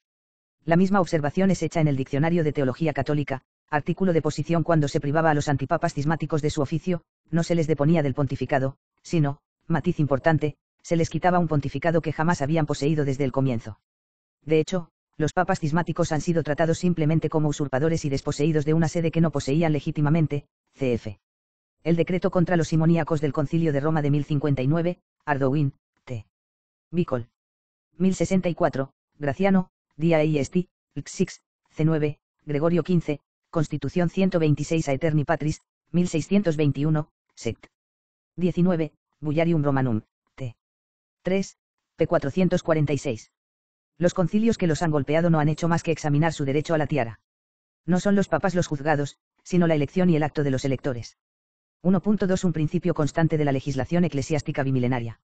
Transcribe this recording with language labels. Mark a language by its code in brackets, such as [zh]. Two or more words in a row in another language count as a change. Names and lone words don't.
[es] La misma observación es hecha en el Diccionario de Teología Católica, artículo de posición: cuando se privaba a los antipapas cismáticos de su oficio, no se les deponía del pontificado, sino, matiz importante, se les quitaba un pontificado que jamás habían poseído desde el comienzo. De hecho, los papas cismáticos han sido tratados simplemente como usurpadores y desposeídos de una sede que no poseían legítimamente, cf. El decreto contra los simoníacos del Concilio de Roma de 1059, Ardouin, t. Bicol. 1064, Graciano, Dia Est, Lxix, c9, Gregorio XV, Constitución 126 Aeterni Patris, 1621, sect. 19, Bullarium Romanum, t. 3, p. 446. Los concilios que los han golpeado no han hecho más que examinar su derecho a la tiara. No son los papas los juzgados, sino la elección y el acto de los electores. 1.2 Un principio constante de la legislación eclesiástica bimilenaria.